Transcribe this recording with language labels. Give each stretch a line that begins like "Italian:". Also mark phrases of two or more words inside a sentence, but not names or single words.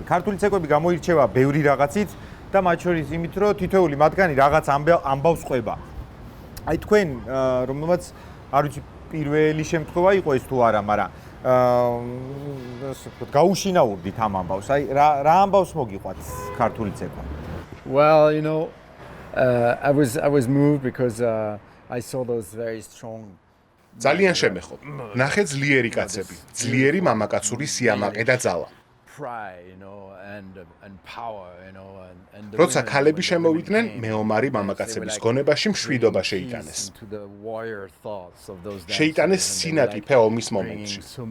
Georgian: ქართული ცეკვები გამოირჩევა ბევრი რაღაცით და მათ შორის იმით, რომ თითოეული მათგანი რაღაც ამბავს ყვება. აი თქვენ რომელმაც არ ვიცი პირველი შემთხვევა იყო ეს თუ არა, მაგრამ გაუშინაურდით ამ ამბავს. აი რა ამბავს მოგიყვათ ქართული ცეკვა?
English: Well, you know, I was moved because I saw those very strong.
Georgian: ძალიან შემეხო. ნახე ძლიერი კაცები, ძლიერი მამაკაცური სიამაყე და ძალა. როცა ქალები შემოვიდნენ, მეომარი მამაკაცების გონებაში მშვიდობა შეიტანეს. შეიტანეს სინაკიფე ომის მომენტში.